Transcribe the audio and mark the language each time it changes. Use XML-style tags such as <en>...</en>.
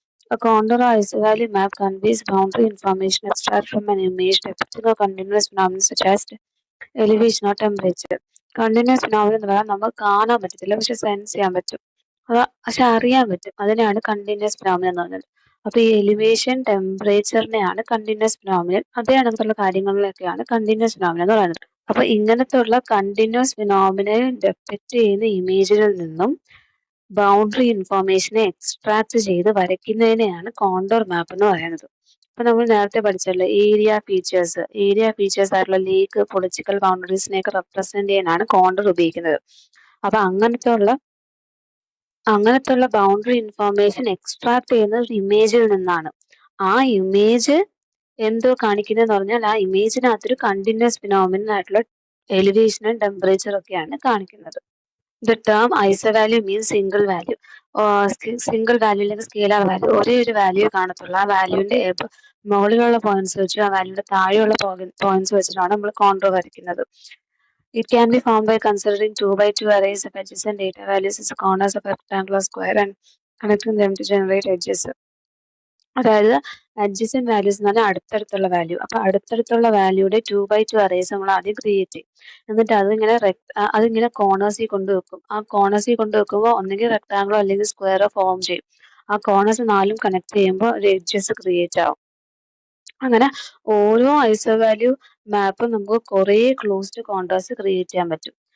<en>A contour or isovalue map conveys boundary information extracted from an image depicting a continuous phenomenon such as elevation or temperature.</en> <ml>Continuous phenomenon എന്ന് പറഞ്ഞാൽ നമുക്ക് കാണാൻ പറ്റത്തില്ല, പക്ഷെ sense ചെയ്യാൻ പറ്റും. പക്ഷെ അറിയാൻ പറ്റും. അതിനാണ് കണ്ടിന്യൂസ് ഫിനോമിനൻ എന്ന് പറഞ്ഞത്. അപ്പൊ ഈ എലിവേഷൻ, ടെമ്പറേച്ചറിനെയാണ് കണ്ടിന്യൂസ് ഫിനോമിനൻ. അതേ കണക്കുള്ള കാര്യങ്ങളിലൊക്കെയാണ് കണ്ടിന്യൂസ് ഫിനോമിനൻ എന്ന് പറയുന്നത്. അപ്പൊ ഇങ്ങനത്തെ ഉള്ള കണ്ടിന്യൂസ് ഫിനോമിനൻ ഡെപ്പിക്റ്റ് ചെയ്യുന്ന ഇമേജിൽ നിന്നും ബൗണ്ടറി ഇൻഫോർമേഷനെ എക്സ്ട്രാക്ട് ചെയ്ത് വരയ്ക്കുന്നതിനെയാണ് കോണ്ടോർ മാപ്പ് എന്ന് പറയുന്നത്. അപ്പൊ നമ്മൾ നേരത്തെ പഠിച്ചല്ലോ ഏരിയ ഫീച്ചേഴ്സ് ആയിട്ടുള്ള ലേക്ക്, പൊളിറ്റിക്കൽ ബൗണ്ടറീസിനെയൊക്കെ റെപ്രസെന്റ് ചെയ്യാനാണ് കോണ്ടോർ ഉപയോഗിക്കുന്നത്. അപ്പൊ അങ്ങനത്തെ ഉള്ള ബൗണ്ടറി ഇൻഫോർമേഷൻ എക്സ്ട്രാക്ട് ചെയ്യുന്നത് ഒരു ഇമേജിൽ നിന്നാണ്. ആ ഇമേജ് എന്തോ കാണിക്കുന്നതെന്ന് പറഞ്ഞാൽ ആ ഇമേജിനകത്തൊരു കണ്ടിന്യൂസ് ഫിനോമിനൻ ആയിട്ടുള്ള എലിവേഷനും ടെമ്പറേച്ചറും ഒക്കെയാണ് കാണിക്കുന്നത്.</ml> <en>The term isovalue means single value.</en> <ml>Single value അല്ലെങ്കിൽ സ്കെയിലർ വാല്യൂ, ഒരേ ഒരു വാല്യൂ കാണത്തുള്ളൂ. ആ വാല്യൂവിന്റെ മുകളിലുള്ള പോയിന്റ്സ് വെച്ച് ആ വാല്യൂയുടെ താഴെയുള്ള പോയിന്റ്സ് വെച്ചിട്ടാണ് നമ്മൾ കോണ്ടോർ വരയ്ക്കുന്നത്.</ml> <en>It can be formed by considering 2x2 arrays of adjacent data values as corners of a rectangular square and connecting them to generate edges.</en> <ml>അതായത് അഡ്ജസന്റ് വാല്യൂസ് എന്ന് പറഞ്ഞാൽ അടുത്തടുത്തുള്ള വാല്യൂ. അപ്പൊ അടുത്തടുത്തുള്ള വാല്യൂയുടെ 2x2 അറേസ് നമ്മൾ ആദ്യം create ചെയ്യും. എന്നിട്ട് അതിങ്ങനെ കോർണേഴ്സിൽ കൊണ്ടുവെക്കും. ആ കോർണേഴ്സിൽ കൊണ്ടുവെക്കുമ്പോൾ ഒന്നെങ്കിൽ റെക്ടാങ്കിളോ അല്ലെങ്കിൽ സ്ക്വയറോ ഫോം ചെയ്യും. ആ കോർണേഴ്സ് 4 കണക്ട് ചെയ്യുമ്പോൾ ഒരു എഡ്ജസ് ക്രിയേറ്റ് ആവും. അങ്ങനെ ഓരോ ഐസോവാല്യൂ മാപ്പും നമുക്ക് കുറേ ക്ലോസ്ഡ് കോണ്ടേഴ്സ് ക്രിയേറ്റ് ചെയ്യാൻ പറ്റും.</ml>